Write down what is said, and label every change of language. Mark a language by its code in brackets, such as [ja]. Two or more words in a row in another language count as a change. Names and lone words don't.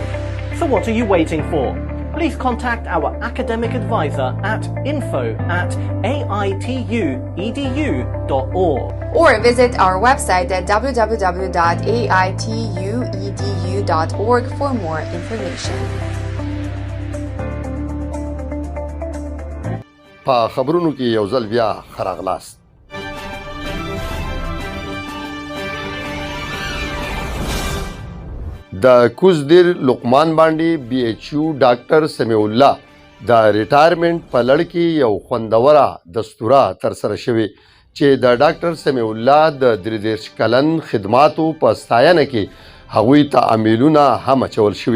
[en] So what are you waiting for? Please contact our academic advisor at info@aituedu.org. Or visit our website at www.aituedu.org for more information. [ps] په خبرونو کې یو ځل بیا خراغلاست. د کوزدیر لقمان باندې بی ایچ یو ډاکټر سمیع الله د ریټایرمنټ په لړ کې یو خوندوره دستوره ترسره شوې چې د ډاکټر سمیع الله د 33 کلن خدماتو په ستاینه کې هغوی ته امیلونه هم اچول شوي.